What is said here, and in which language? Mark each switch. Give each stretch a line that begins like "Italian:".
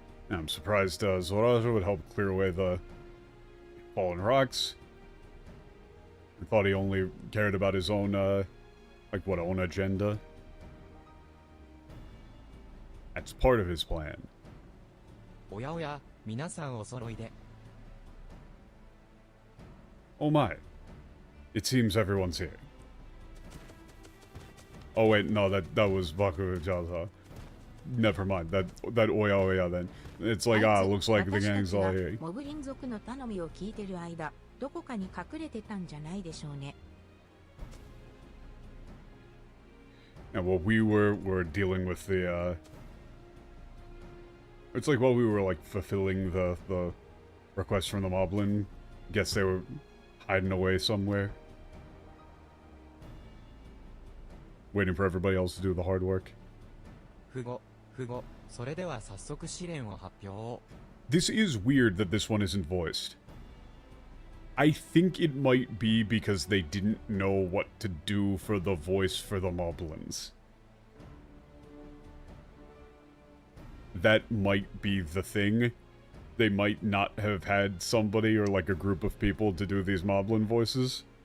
English: I'm surprised Zoraja would help clear away the fallen rocks. I thought he only cared about his own, own agenda. That's part of his plan.
Japanese: おやおや、皆さんお揃いで。
English: Oh my. It seems everyone's here. Oh wait, no, that was Bakujaza. Never mind. That Oya Oya then. It's like, looks like the gang's all here.
Japanese: モブリン族の頼みを聞いてる間、どこかに隠れてたんじゃないでしょうね。
English: And while we were dealing with the, it's like while we were, like, fulfilling the request from the Moblin, guess they were hiding away somewhere. Waiting for everybody else to do the hard work.
Japanese: 不語、それでは早速試練を発表。
English: This is weird that this one isn't voiced. I think it might be because they didn't know what to do for the voice for the Moblins. That might be the thing. They might not have had somebody or like a group of people to do these Moblin voices.